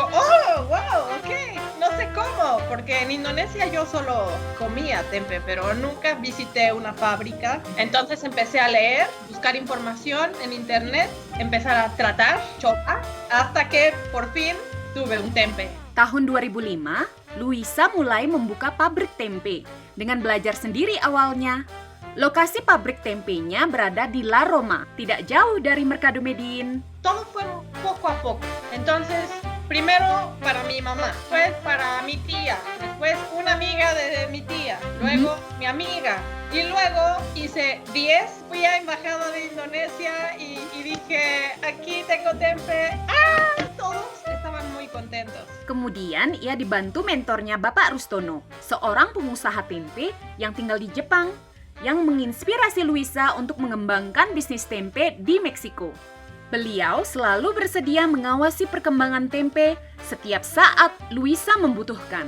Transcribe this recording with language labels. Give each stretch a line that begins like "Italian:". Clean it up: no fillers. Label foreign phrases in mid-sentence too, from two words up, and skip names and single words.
Spanish: Yo, oh, wow, ok. No sé cómo, porque en Indonesia yo solo comía tempe, pero nunca visité una fábrica. Entonces empecé a leer, buscar información en internet, empezar a tratar, coba, hasta que por fin tuve un tempe.
Indonesian: Tahun 2005, Luisa mulai membuka pabrik tempe dengan belajar sendiri awalnya. Lokasi pabrik tempenya berada di La Roma, tidak jauh dari Mercado Medin.
Spanish: Todo fue poco a poco. Entonces, primero para mi mamá, después para mi tía, después una amiga de mi tía, luego mi amiga. Y luego hice 10, fui a Embajada de Indonesia y dije, aquí tengo tempe. ¡Ah! Todos estaban muy contentos.
Indonesian: Kemudian ia dibantu mentornya Bapak Rustono, seorang pengusaha tempe yang tinggal di Jepang, yang menginspirasi Luisa untuk mengembangkan bisnis tempe di Meksiko. Beliau selalu bersedia mengawasi perkembangan tempe setiap saat Luisa membutuhkan.